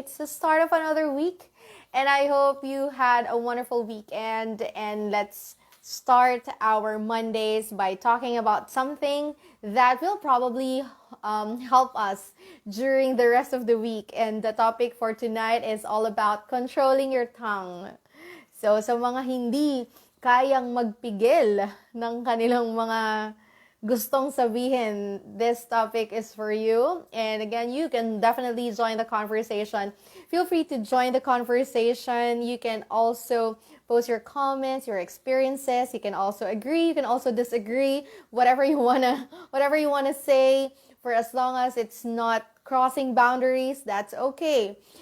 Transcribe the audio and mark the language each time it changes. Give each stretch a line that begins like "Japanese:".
English: It's the start of another week, and I hope you had a wonderful weekend. And let's start our Mondays by talking about something that will probably help us during the rest of the week. And the topic for tonight is all about controlling your tongue.
Filipino: So, sa mga hindi kayang magpigil ng kanilang mga gustong sabihin,
English: this topic is for you. And again, you can definitely join the conversation. Feel free to join the conversation. You can also post your comments, your experiences. You can also agree, you can also disagree, whatever you wanna say, for as long as it's not crossing boundaries, that's okay.